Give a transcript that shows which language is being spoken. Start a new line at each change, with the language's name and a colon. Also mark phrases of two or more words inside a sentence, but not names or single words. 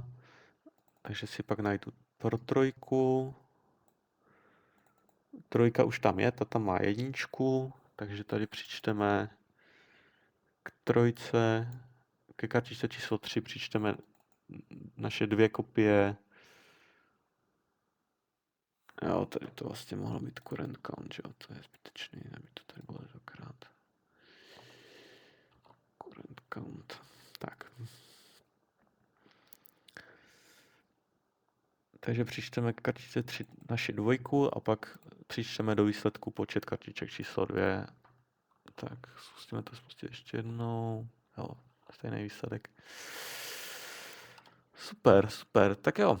Czech: Takže si pak najdu pro 3. 3 už tam je, ta tam má 1. Takže tady přičteme k 3, ke kartičce číslo 3 přičteme naše 2 kopie. Jo, tady to vlastně mohlo být
English: current count,
Czech: že jo, to je zbytečný, aby to tady bylo dvakrát.
English: Current count,
Czech: tak. Takže přičteme k kartičce 3 naši 2 a pak přičteme do výsledku počet kartiček číslo 2. Tak, zkusíme to spustit ještě jednou. Jo, stejný výsledek. Super, super, tak jo.